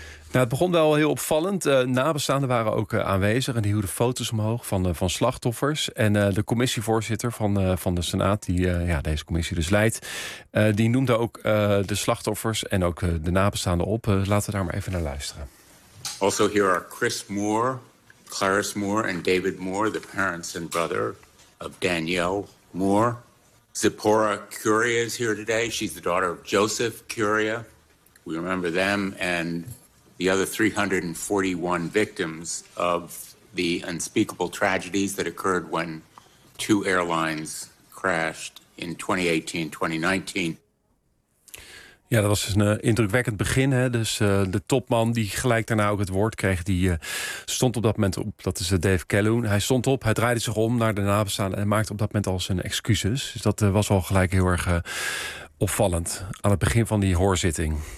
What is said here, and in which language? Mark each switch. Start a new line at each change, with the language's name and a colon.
Dutch: Nou, het begon wel heel opvallend. Nabestaanden waren ook aanwezig en die hielden foto's omhoog van slachtoffers. En de commissievoorzitter van de Senaat, die deze commissie dus leidt, die noemde ook de slachtoffers en ook de nabestaanden op. Laten we daar maar even naar luisteren.
English: Also here are Chris Moore, Clarice Moore en David Moore, the parents and brother of Danielle Moore. Zipporah Curia is here today. She's the daughter of Joseph Curia. We remember them and the other 341 victims of the unspeakable tragedies that occurred when two airlines crashed in 2018-2019.
Dutch: Ja, dat was dus een indrukwekkend begin. Hè? Dus de topman die gelijk daarna ook het woord kreeg, die stond op dat moment op. Dat is Dave Calhoun. Hij stond op, hij draaide zich om naar de nabestaanden en maakte op dat moment al zijn excuses. Dus dat was al gelijk heel erg opvallend aan het begin van die hoorzitting.